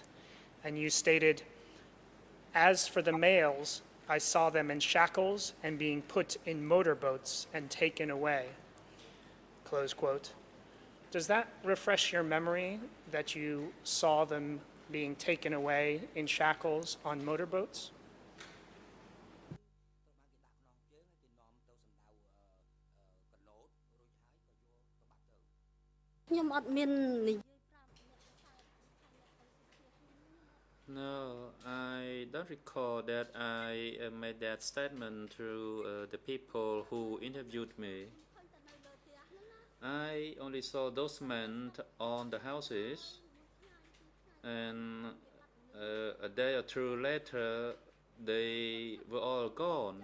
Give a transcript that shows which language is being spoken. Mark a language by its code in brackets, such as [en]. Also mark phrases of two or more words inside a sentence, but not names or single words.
[en] And you stated, "As for the males, I saw them in shackles and being put in motorboats and taken away." Close quote. Does that refresh your memory that you saw them being taken away in shackles on motorboats? [km] ខ្ញុំអត់មាននិយាយ [en] No, I don't recall that I made that statement to the people who interviewed me. I only saw those men on the houses, and a day or two later, they were all gone.